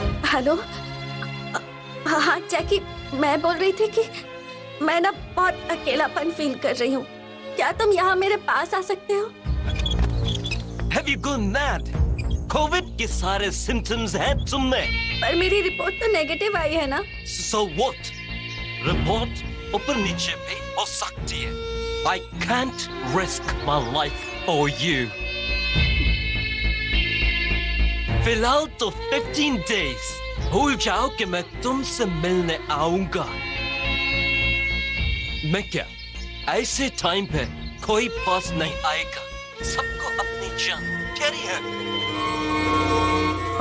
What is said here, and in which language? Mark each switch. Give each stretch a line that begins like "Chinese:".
Hindi: Hello, हाँ जैकी, मैं बोल रही थी कि मैं ना बहुत अकेलापन फील कर रही हूँ। क्या तुम यहाँ मेरे पास आ सकते हो?
English: Have you gone mad?
Hindi: Covid के सारे सिम्टम्स हैं तुम में। पर मेरी रिपोर्ट तो नेगेटिव आई है ना।
English: So what?
Hindi: रिपोर्ट ऊपर नीचे भी हो सकती है।
English: I can't risk my life for you.
Hindi: फिलहाल तो 15 days। भूल जाओ कि मैं तुमसे मिलने आऊंगा। मैं क्या ऐसे टाइम पे कोई पास नहीं आएगा। सबको अपनी जान प्यारी है।